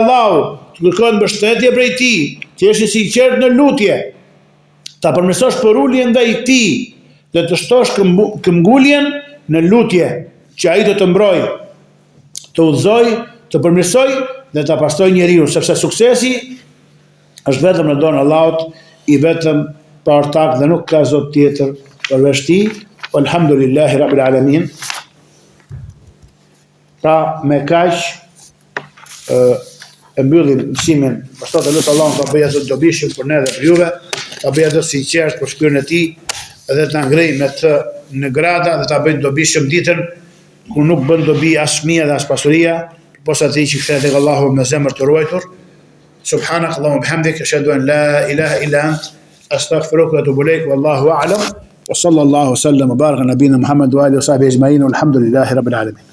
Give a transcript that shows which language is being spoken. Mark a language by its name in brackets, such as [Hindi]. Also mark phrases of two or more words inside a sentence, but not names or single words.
[Albanian] Allahu, të kërkohet mbështetje prej tij, të jesh i sinqert në lutje, ta përmirësosh përuljen ndaj tij dhe të shtosh këmbguljen në lutje, që ai do të mbrojë, të udhëzojë, të përmirësojë dhe ta pastrojë njeriu, sepse suksesi është vetëm në dorën e Allahut, i vetëm pa ortak dhe nuk ka zot tjetër përveç tij. [Arabic] الحمد لله رب العالمين. [Albanian] Pra me kaq e mbyllim mësimin. Pastaj të lutem Allahun ta bëjë atë dobishëm për ne dhe për juve, ta bëjë atë sinqert për shpirtin e tij dhe ta ngrejë me të në grada dhe ta bëjë dobishëm ditën kur nuk bën dobi as fëmia dhe as pasuria, posa atij që kthehet tek Allahu me zemër të ruajtur. [Arabic] سبحانك اللهم وبحمدك، أشهد أن لا إله إلا أنت، أستغفرك وأتوب إليك، والله أعلم. وصلى الله وسلم وبارك نبينا محمد وآله وصحبه أجمعين، والحمد لله رب العالمين.